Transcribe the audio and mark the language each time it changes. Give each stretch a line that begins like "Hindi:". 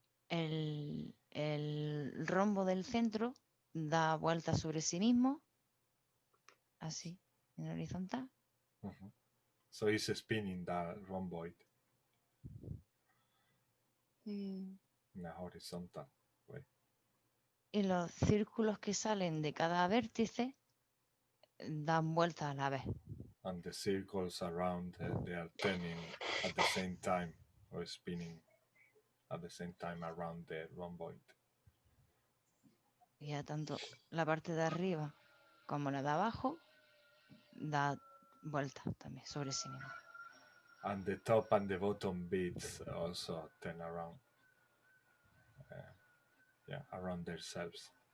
Spanish: El rombo del centro da vuelta sobre sí mismo, así, en horizontal.
English: So it's spinning that rhomboid in a horizontal way.
Spanish: Y los círculos que salen de cada vértice dan vuelta a la vez.
English: And the circles around, they are turning at the same time, or spinning at the same time around the rhomboid.
Spanish: Y ya tanto la parte de arriba como la de abajo da vuelta también sobre sí mismo.
English: And the top and the bottom beats also turn around. Around themselves.